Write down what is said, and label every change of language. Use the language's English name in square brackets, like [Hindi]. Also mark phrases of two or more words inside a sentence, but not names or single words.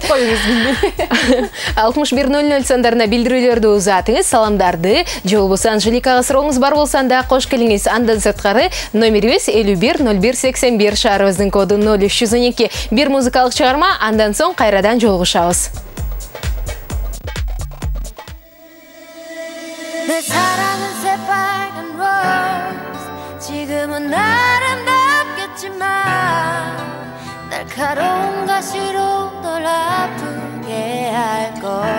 [Kyrgyz] Айтып коюңуз. 6100 сандарына билдирүүлөрдү узатыңыз, саламдарды. Же болбосо Анжеликага сурооңуз бар болсо анда кош келиңиз. Андан сырткары номерибиз 510181 шаарыбыздын коду 0312. Бир музыкалык чыгарма, андан соң кайрадан жолугушабыз. [Korean] 내 사랑은 새빨간 rose 지금은 아름답겠지만 날카로운 가시로 널 아프게 할걸